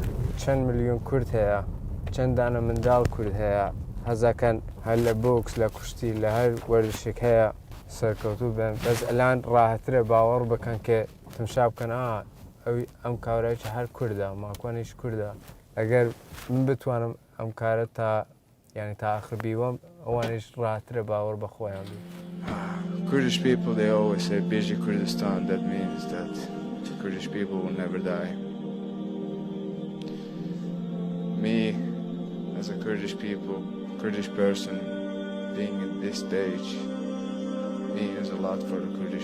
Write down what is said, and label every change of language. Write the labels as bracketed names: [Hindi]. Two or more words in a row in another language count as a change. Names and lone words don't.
[Central Kurdish] چەند ملیۆن کورد هەیە، چەند دانە منداڵ کورد هەیە، هەزەکەن هەر لە بۆکس لە کوشتی لە هەر وەرزشێک هەیە سەرکەوتوو بن. بەس ئەلان ڕاحەترە باوەڕ بکەن کە تمشا بکەن ئەوی ئەم کارایکی هەر کووردە، ماکوانیش کووردە. ئەگەر من بتوانم ئەم کارە تا یعنی تا ئاخر بیوەم، ئەوانیش ڕاحەترە باوەڕ بە خۆیان بێ. [English] Kurdish people, they always say Biji Kurdistan. That means that Kurdish people will never die. Me, as a Kurdish person, being at this stage, means a lot for the Kurdish people.